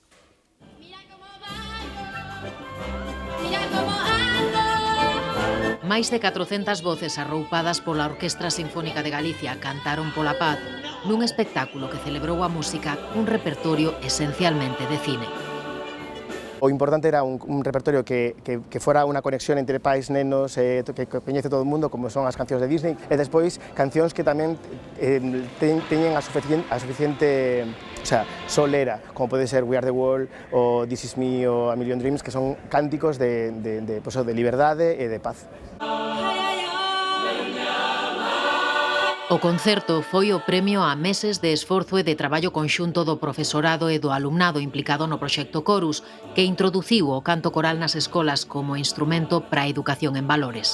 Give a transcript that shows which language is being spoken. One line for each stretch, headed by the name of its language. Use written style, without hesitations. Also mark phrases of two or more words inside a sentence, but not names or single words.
Galician: Máis de 400 voces arroupadas pola Orquestra Sinfónica de Galicia cantaron pola paz nun espectáculo que celebrou a música cun repertorio esencialmente de cine. O importante era un repertorio que fora unha conexión entre pais, nenos, que coñece todo o mundo, como son as cancións de Disney, e despois cancións que tamén teñen a suficiente solera, como pode ser We Are The World, ou This Is Me, ou A Million Dreams, que son cánticos de liberdade e de paz. O concerto foi o premio a meses de esforzo e de traballo conxunto do profesorado e do alumnado implicado no proxecto Chorus, que introduciu o canto coral nas escolas como instrumento para a educación en valores.